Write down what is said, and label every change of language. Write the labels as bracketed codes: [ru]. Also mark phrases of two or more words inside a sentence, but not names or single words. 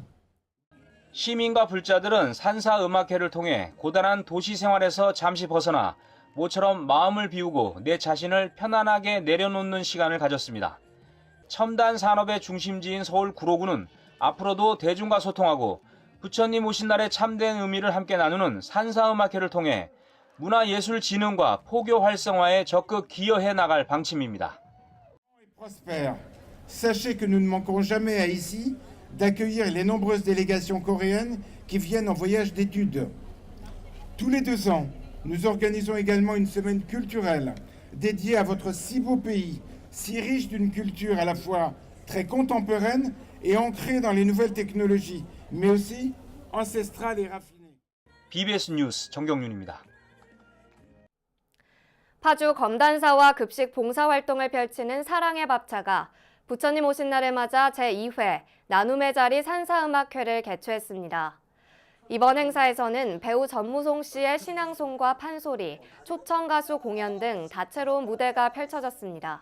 [ko] 시민과 불자들은 산사음악회를 통해 고단한 도시 생활에서 잠시 벗어나 모처럼 마음을 비우고 내 자신을 편안하게 내려놓는 시간을 가졌습니다. 첨단 산업의 중심지인 서울 구로구는 앞으로도 대중과 소통하고 부처님 오신 날의 참된 의미를 함께 나누는 산사음악회를 통해 문화예술진흥과 포교 활성화에 적극 기여해 나갈 방침입니다. [fr] Sachez que nous ne manquerons jamais à ici d'accueillir les nombreuses délégations coréennes qui viennent en voyage d'études. Tous les 2 ans, nous organisons également une semaine culturelle dédiée à votre si beau pays, si riche d'une culture à la fois très contemporaine et ancrée dans les nouvelles technologies, mais aussi ancestrale et raffinée. [ko] BBS 뉴스 정경윤입니다. 파주 검단사와 급식 봉사활동을 펼치는 사랑의 밥차가 부처님 오신 날을 맞아 제2회 나눔의 자리 산사음악회를 개최했습니다. 이번 행사에서는 배우 전무송 씨의 신앙송과 판소리, 초청가수 공연 등 다채로운 무대가 펼쳐졌습니다.